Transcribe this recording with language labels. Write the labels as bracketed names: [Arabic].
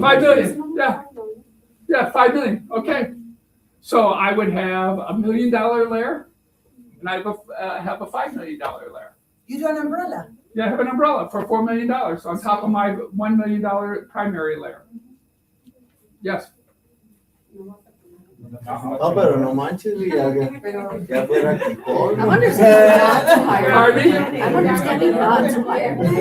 [English] 5 million, yeah. Yeah, 5 million, okay. So I would have $1 million layer, and I have a $5 million layer. You do an umbrella. Yeah, I have an umbrella for $4 million on top of my $1 million primary layer. Yes. [Spanish] No, pero no manches, ya fuera Kiko. [English] I'm understanding not to hire. Pardon me? I'm understanding not to hire.